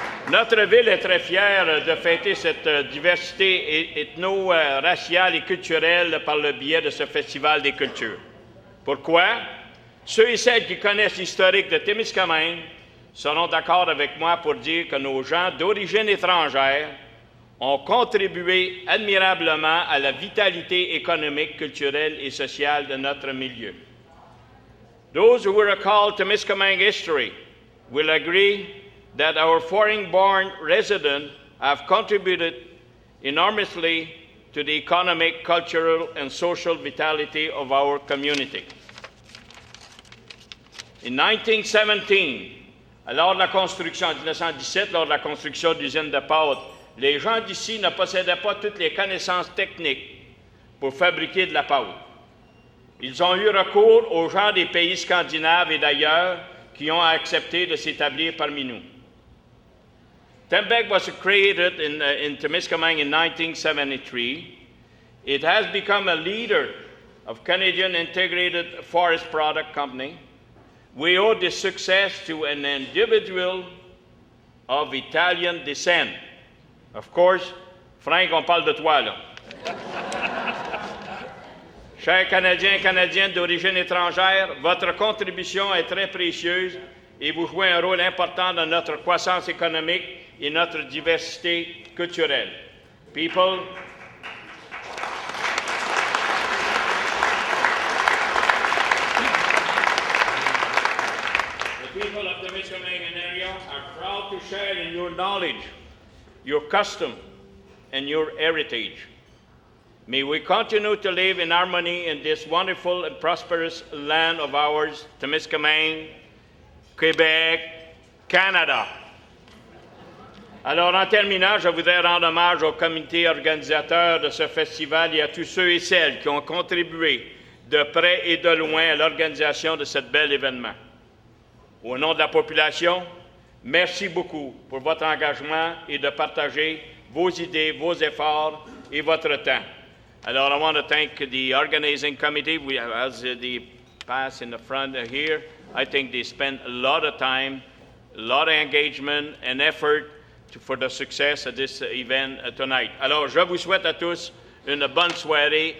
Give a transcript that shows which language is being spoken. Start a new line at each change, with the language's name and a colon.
French: Notre ville est très fière de fêter cette diversité ethno-raciale et culturelle par le biais de ce Festival des cultures. Pourquoi? Ceux et celles qui connaissent l'historique de Témiscamingue seront d'accord avec moi pour dire que nos gens d'origine étrangère ont contribué admirablement à la vitalité économique, culturelle et sociale de notre milieu.
English: Those who will recall Témiscamingue history will agree that our foreign-born residents have contributed enormously to the economic, cultural, and social vitality of our community. In 1917,
French: lors de la construction, en 1917, lors de la construction de l'usine de pâte, les gens d'ici ne possédaient pas toutes les connaissances techniques pour fabriquer de la pâte. Ils ont eu recours aux gens des pays scandinaves et d'ailleurs qui ont accepté de s'établir parmi nous.
English: Tembec was created in Témiscamingue in 1973. It has become a leader of Canadian Integrated Forest Product Company. We owe this success to an individual of Italian descent. Of course, Frank,
French: on parle de toi, là. Chers Canadiens et Canadiennes d'origine étrangère, votre contribution est très précieuse et vous jouez un rôle important dans notre croissance économique et notre diversité culturelle.
English: People, the people of the Témiscamingue area are proud to share in your knowledge, your custom, and your heritage. May we continue to live in harmony in this wonderful and prosperous land of ours, Témiscamingue, Québec, Canada.
French: Alors, en terminant, je voudrais rendre hommage au comité organisateur de ce festival et à tous ceux et celles qui ont contribué de près et de loin à l'organisation de ce bel événement. Au nom de la population, merci beaucoup pour votre engagement et de partager vos idées, vos efforts et votre temps. Alors,
English: I want to thank the organizing committee. We have, as the pass in the front here, I think they spent a lot of time, a lot of engagement and effort for the success of this event tonight.
French: Alors, je vous souhaite à tous une bonne soirée.